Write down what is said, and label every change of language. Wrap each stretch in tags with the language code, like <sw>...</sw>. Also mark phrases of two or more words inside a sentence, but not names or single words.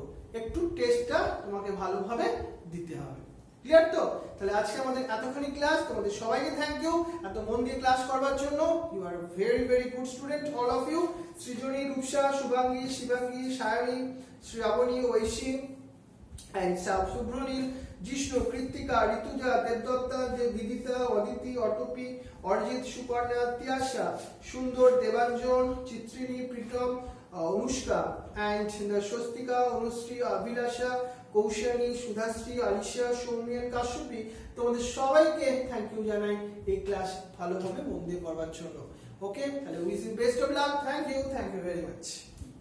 <bn>একটু টেস্টটা তোমাকে ভালোভাবে দিতে হবে। ক্লিয়ার তো? তাহলে আজকে আমাদের এতখানি ক্লাস। তোমাদের সবাইকে</bn> <en>thank you</en> <bn>এত মন দিয়ে ক্লাস করবার জন্য।</bn> <en>you are very very good student all of you.</en> <bn>সৃজনী, রূপসা, শুভাঙ্গী, শিবাঙ্গী, সায়নী, শ্রাবণী, ঐশী and Subhronil, Jishnu, Kritika, Rituja, Devdatta, Vidita, Aditi, Otopi, Orjit, Suparna, Tyasha, Sundar, Devanjan, Chitrini, Pritam, Anushka, and Shostika, Anusri, Abhilasha, Kaushani, Sudhasri, Alisha, Soumi and Kashupi। তোমাদের সবাইকে</bn> <en>thank you</en> <bn>জানাই এই ক্লাস ভালোভাবে মন দিয়ে করবার জন্য।</bn> <en>ওকে, তাহলে wish you best of luck. thank you very much.</en>